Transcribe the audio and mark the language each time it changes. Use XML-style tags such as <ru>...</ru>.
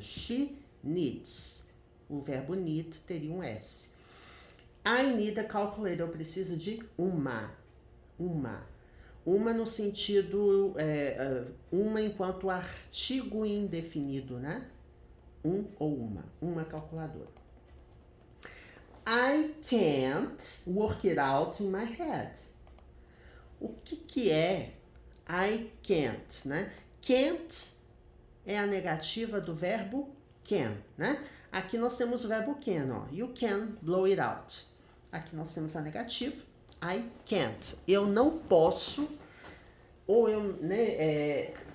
<en>She needs.</en> <pt>O verbo need teria um S.</pt> <en>I need a calculator.</en> <pt>Eu preciso de uma. Uma no sentido, uma enquanto artigo indefinido, né? Um ou uma calculadora.</pt> <en>I can't work it out in my head.</en> <pt>O que é I can't, né? Can't é a negativa do verbo can, né? Aqui nós temos o verbo can, ó.</pt> <en>You can blow it out.</en> <pt>Aqui nós temos a negativa.</pt> <en>I can't.</en> <pt>Eu não posso, ou eu, né?</pt>